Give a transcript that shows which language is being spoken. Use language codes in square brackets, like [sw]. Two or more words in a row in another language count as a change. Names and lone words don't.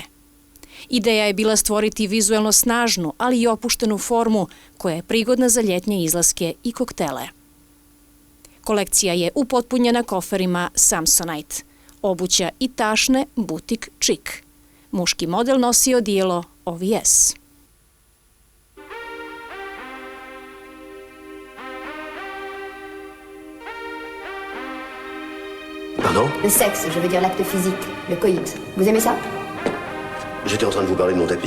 [bs] Ideja je bila stvoriti vizuelno snažnu, ali i opuštenu formu koja je prigodna za ljetnje izlaske i koktele. Kolekcija je upotpunjena koferima Samsonite, obuća i tašne butik čik. Muški model nosi odijelo OVS. [fr] Pardon? Le sexe, je veux dire l'acte physique, le coït. Vous aimez ça? J'étais en train de vous parler de mon tapis.